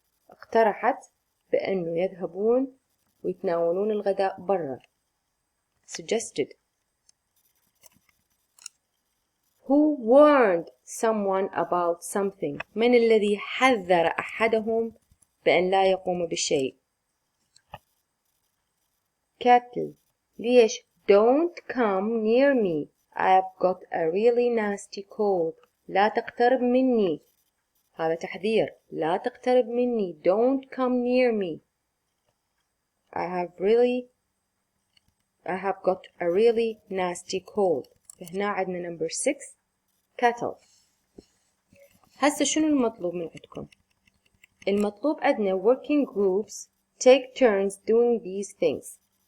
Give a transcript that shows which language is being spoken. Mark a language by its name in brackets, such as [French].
[Arabic] اقترحت بأنه يذهبون ويتناولون الغداء برا. [English] suggested. Who warned someone about something? [Arabic] من الذي حذر أحدهم بأن لا يقوم بشيء؟ Cattle. [English] ليش don't come near me. I've got a really nasty cold. [Arabic] لا تقترب مني. هذا تحذير. لا تقترب مني. [English] Don't come near me. I have got a really nasty cold. [Arabic] فهنا عندنا number 6 cattle. هسه شنو المطلوب من عندكم؟ المطلوب عندنا working groups [English] take turns doing these things.